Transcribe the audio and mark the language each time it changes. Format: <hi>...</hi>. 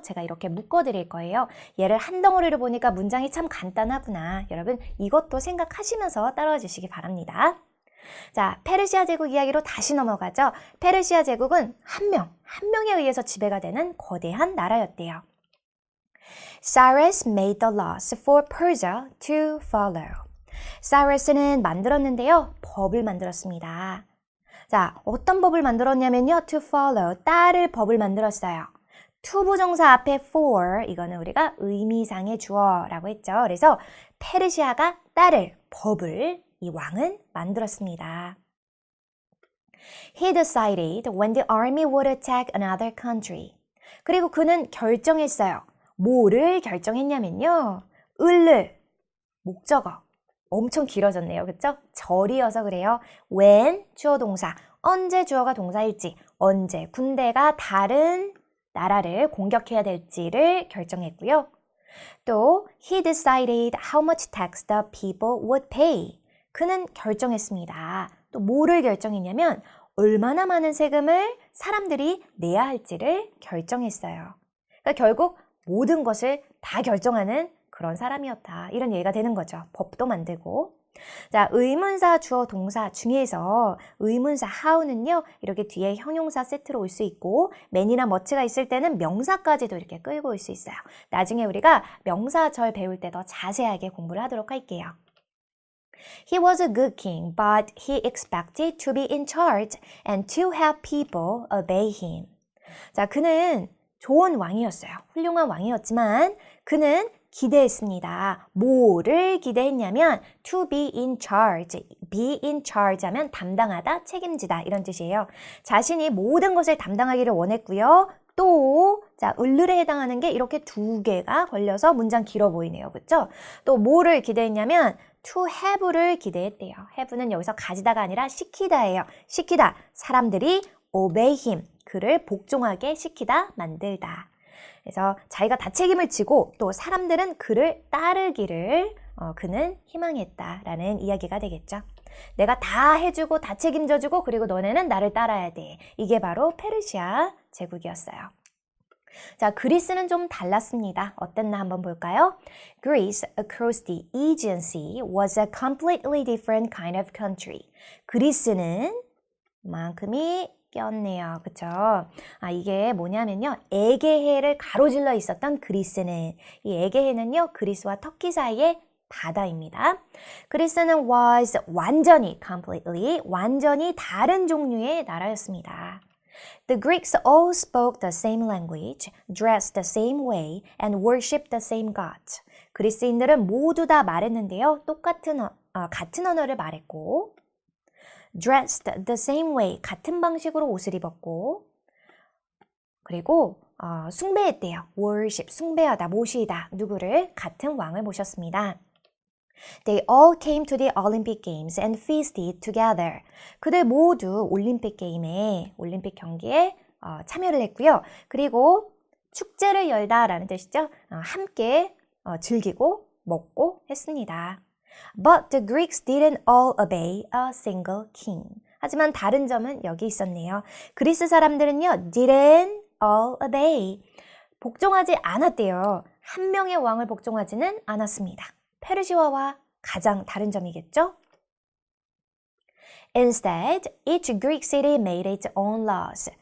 <ko>제가 이렇게 묶어드릴 거예요. 얘를 한 덩어리로 보니까 문장이 참 간단하구나. 여러분 이것도 생각하시면서 따라와 주시기 바랍니다. 자, 페르시아 제국 이야기로 다시 넘어가죠. 페르시아 제국은 한 명에 의해서 지배가 되는 거대한 나라였대요.</ko> <en>Cyrus made the laws for Persia to follow.</en> <ko>사이러스는 만들었는데요. 법을 만들었습니다. 자, 어떤 법을 만들었냐면요.</ko> <en>to follow,</en> <ko>따를 법을 만들었어요. to 부정사 앞에 for, 이거는 우리가 의미상의 주어라고 했죠. 그래서 페르시아가 따를 법을 이 왕은 만들었습니다.</ko> <en>He decided when the army would attack another country.</en> <ko>그리고 그는 결정했어요. 뭐를 결정했냐면요. 을을, 목적어. 엄청 길어졌네요. 그쵸? 절이어서 그래요. when, 주어 동사. 언제 주어가 동사일지, 언제 군대가 다른 나라를 공격해야 될지를 결정했고요.</ko> <en>또 he decided how much tax the people would pay.</en> <ko>그는 결정했습니다. 또 뭐를 결정했냐면 얼마나 많은 세금을 사람들이 내야 할지를 결정했어요. 그러니까 결국 모든 것을 다 결정하는 그런 사람이었다. 이런 얘기가 되는 거죠. 법도 만들고. 자, 의문사, 주어, 동사 중에서 의문사 how는요. 이렇게 뒤에 형용사 세트로 올 수 있고 man이나 much가 있을 때는 명사까지도 이렇게 끌고 올 수 있어요. 나중에 우리가 명사절 배울 때 더 자세하게 공부를 하도록 할게요.</ko> <en>He was a good king, but he expected to be in charge and to have people obey him.</en> <ko>자, 그는 좋은 왕이었어요. 훌륭한 왕이었지만 그는 기대했습니다. 뭐를 기대했냐면</ko> <en>to be in charge. be in charge</en> <ko>하면 담당하다, 책임지다 이런 뜻이에요. 자신이 모든 것을 담당하기를 원했고요. 또 자, 을룰에 해당하는 게 이렇게 2개가 걸려서 문장 길어 보이네요. 그렇죠? 또 뭐를 기대했냐면</ko> <en>to have</en> <ko>를 기대했대요. have는 여기서 가지다가 아니라 시키다예요. 시키다. 사람들이</ko> <en>obey him.</en> <ko>그를 복종하게 시키다, 만들다. 그래서 자기가 다 책임을 지고 또 사람들은 그를 따르기를 그는 희망했다라는 이야기가 되겠죠. 내가 다 해주고 다 책임져주고 그리고 너네는 나를 따라야 돼. 이게 바로 페르시아 제국이었어요. 자, 그리스는 좀 달랐습니다. 어땠나 한번 볼까요?</ko> <en>Greece, across the Aegean Sea, was a completely different kind of country.</en> <ko>그리스는 만큼이 꼈네요. 그쵸? 이게 뭐냐면요. 에게해를 가로질러 있었던 그리스는, 이 에게해는요, 그리스와 터키 사이의 바다입니다. 그리스는 was 완전히, completely, 완전히 다른 종류의 나라였습니다.</ko> <en>The Greeks all spoke the same language, dressed the same way, and worshipped the same gods.</en> <ko>그리스인들은 모두 다 말했는데요. 같은 언어를 말했고,</ko> <en>dressed the same way,</en> <ko>같은 방식으로 옷을 입었고, 그리고 숭배했대요. worship, 숭배하다, 모시다. 누구를? 같은 왕을 모셨습니다.</ko> <en>They all came to the Olympic Games and feasted together.</en> <ko>그들 모두 올림픽 경기에 참여를 했고요. 그리고 축제를 열다라는 뜻이죠. 함께 즐기고 먹고 했습니다.</ko> <en>But the Greeks didn't all obey a single king.</en> <ko>하지만 다른 점은 여기 있었네요. 그리스 사람들은요,</ko> <en>didn't all obey.</en> <ko>복종하지 않았대요. 한 명의 왕을 복종하지는 않았습니다. 페르시아와 가장 다른 점이겠죠?</ko> <en>Instead, each Greek city made its own laws.</en>